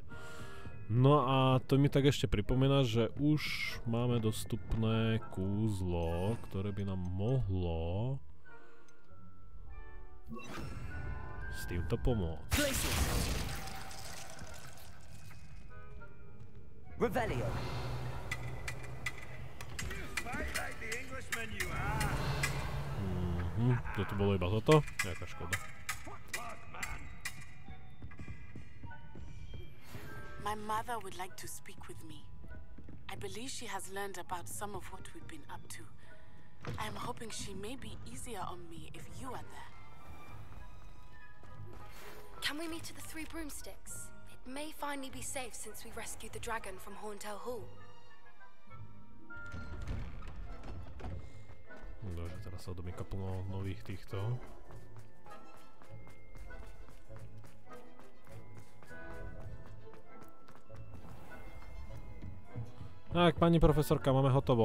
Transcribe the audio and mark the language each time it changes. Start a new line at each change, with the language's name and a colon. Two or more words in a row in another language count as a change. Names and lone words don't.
Slovak: No a to mi tak ešte pripomína, že už máme dostupné kúzlo, ktoré by nám mohlo s týmto pomôcť. Revelio. Toto bolo iba toto? Jaká škoda.
English: My mother would like to speak with me. I believe she has learned about some of what we've been up to. I am hoping she may be easier on me if you are there. Can we meet at the Three Broomsticks? It may finally be safe since we rescued the dragon from Horntail Hall.
Slovak: Dobre, teraz sa domýka plno nových týchto. Tak, pani profesorka, máme hotovo.